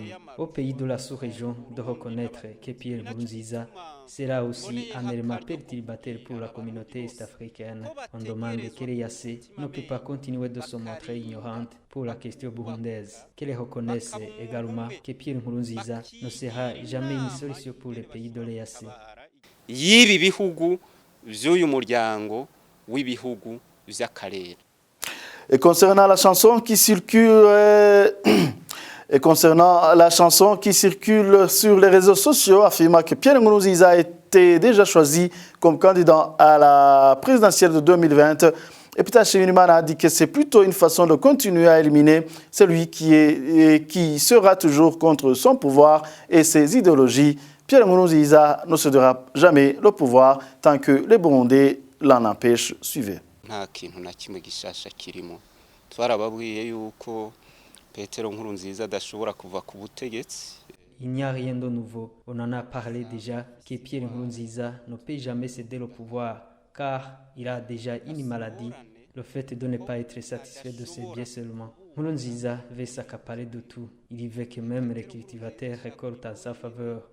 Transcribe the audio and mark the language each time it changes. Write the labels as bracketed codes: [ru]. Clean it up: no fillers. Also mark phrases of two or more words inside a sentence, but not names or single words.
[fr] Au pays de la sous-région, de reconnaître que Pierre Nkurunziza sera aussi un élément perturbateur pour la communauté est-africaine. On demande que l'EAC ne peut pas continuer de se montrer ignorante pour la question burundaise. Qu'elle reconnaisse également que Pierre Nkurunziza ne sera jamais une solution pour les pays de l'EAC. [rn] Y'ibi bihugu vy'uyu muryango w'ibihugu vy'akarere. [fr] Et concernant la chanson qui circule sur les réseaux sociaux, affirmant que Pierre Nkurunziza a été déjà choisi comme candidat à la présidentielle de 2020, et Peter Chirimana a dit que c'est plutôt une façon de continuer à éliminer celui qui sera toujours contre son pouvoir et ses idéologies. Pierre Nkurunziza ne cédera jamais le pouvoir tant que les Burundais l'en empêchent. Suivez. [rn] Nta kintu na kimwe gishasha kirimo twarababwiye yuko Petero Nkurunziza adashobora kuva ku butegetsi. [fr] Il n'y a rien de nouveau. On en a parlé déjà que Pierre Nkurunziza ne peut jamais céder le pouvoir car il a déjà une maladie, le fait de ne pas être satisfait de ses biens seulement. Nkurunziza veut s'accaparer de tout. Il veut que même les cultivateurs récoltent en sa faveur.